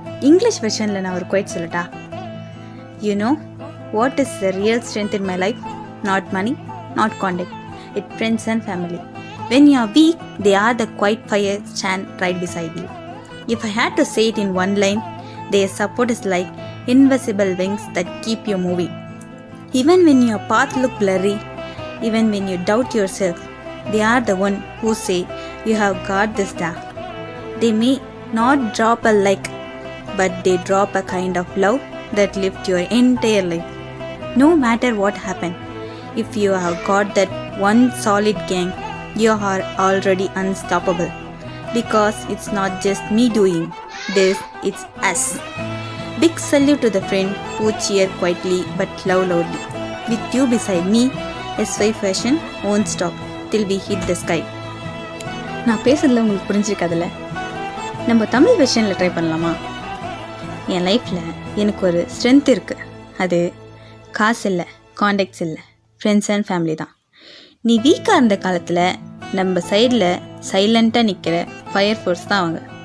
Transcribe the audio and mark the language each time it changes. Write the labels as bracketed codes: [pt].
[ta] English வெர்ஷனில் நான் ஒரு quite சொல்லட்டா? [en] You know what is the real strength in my life? Not money, not contact, it friends and family. When you are weak, they are the quiet fire stand right beside you. If I had to say it in one line, their support is like invisible wings that keep you moving. Even when your path look blurry, even when you doubt yourself, they are the one who say, you have got this down. They may not drop a like, but they drop a kind of love that lifts your entire life. No matter what happen, if you have got that one solid gang, you are already unstoppable. Because it's not just me doing this, it's us. Big salute to the friend who cheer quietly but love loudly. With you beside me, SY Fashion won't stop till we hit the sky. [ta] நான் பேசுறதுல உங்களுக்கு புரிஞ்சிருக்காதுல்ல? நம்ம Tamil வெர்ஷனில் try பண்ணலாமா? என் லைஃப்பில் எனக்கு ஒரு strength இருக்குது. அது காசு இல்லை, கான்டாக்ட்ஸ் இல்லை, [en] friends and family [ta] தான். நீ வீக்காக இருந்த காலத்தில் நம்ம சைடில் சைலண்ட்டாக நிற்கிற ஃபயர் ஃபோர்ஸ் தான் அவங்க.